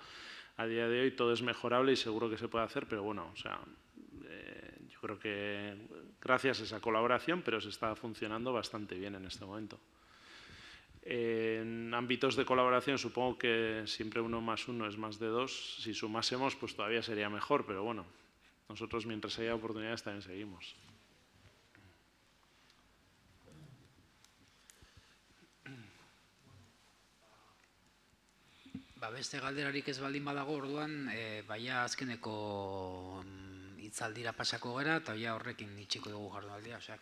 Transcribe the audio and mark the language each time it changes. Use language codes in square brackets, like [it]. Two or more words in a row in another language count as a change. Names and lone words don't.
[es] A día de hoy todo es mejorable y seguro que se puede hacer, pero yo creo que gracias a esa colaboración, pero se está funcionando bastante bien en este momento. En ámbitos de colaboración supongo que siempre 1 más 1 es más de 2. Si sumásemos pues todavía sería mejor, pero nosotros mientras haya oportunidades también seguimos. [eu] Beste galderarik ez baldin badago, orduan, baina azkeneko hitzaldira pasako gara, eta horrekin itxiko dugu jardunaldia.